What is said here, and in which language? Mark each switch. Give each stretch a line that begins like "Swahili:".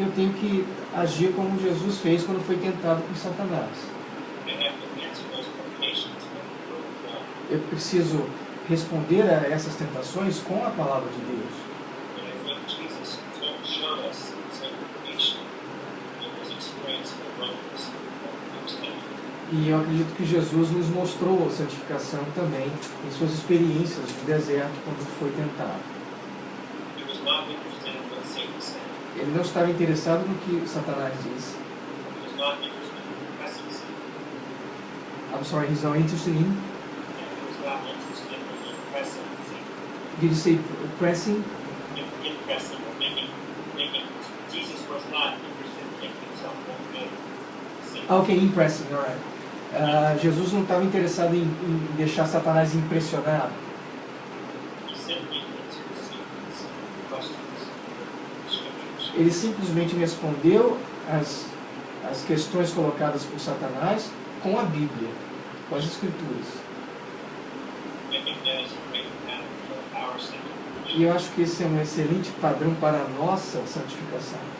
Portuguese: e eu tenho que agir como Jesus fez quando foi tentado por Satanás.
English: I have to answer those temptations with the word of God.
Portuguese: Eu preciso responder a essas tentações com a palavra de Deus.
English: And I think Jesus showed us in sanctification in his experience in the wilderness that he was tempted.
Portuguese: E eu acredito que Jesus nos mostrou a santificação também em suas experiências no deserto quando foi tentado.
English: He was not interested in what Satan said.
Portuguese: Ele não estava interessado no que Satanás disse.
English: He was not interested in impressing Satan. I'm sorry, he's not interested in. And he was not interested in impressing Satan. Did you say pressing? Impressing or making. Jesus was not interested in making himself look good. Satan. Ah, ok, impressing, alright.
Portuguese: Jesus não estava interessado em deixar Satanás impressionado.
English: He simply answered Satan's questions with the scriptures.
Portuguese: Ele simplesmente respondeu as questões colocadas por Satanás com a Bíblia, com as Escrituras.
English: I think that is a great pattern for our sanctification.
Portuguese: E eu acho que esse é um excelente padrão para a nossa santificação.